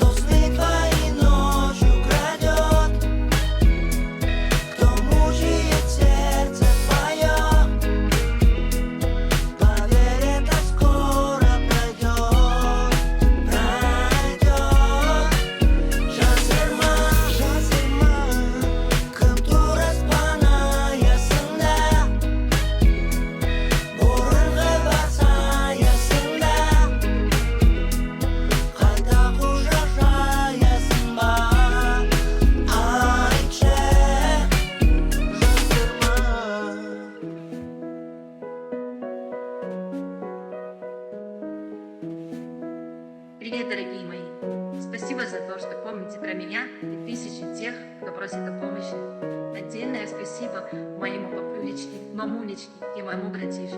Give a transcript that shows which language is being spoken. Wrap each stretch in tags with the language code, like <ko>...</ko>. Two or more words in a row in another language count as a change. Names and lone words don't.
<ru>сны твои ночью крадет, кто мучает сердце твое. Поверь, это скоро пройдет, пройдет.</ru> <kk>Жасырма, кім тұр аспан аясында, бұрынғы бар саясында. Қайта құшақ жаясың ба, айтшы.</kk> <ru>Привет, дорогие мои! Спасибо за то, что помните про меня и тысячи тех, кто просит о помощи. Отдельное спасибо моему папулечке, мамулечке и моему братишке.</ru>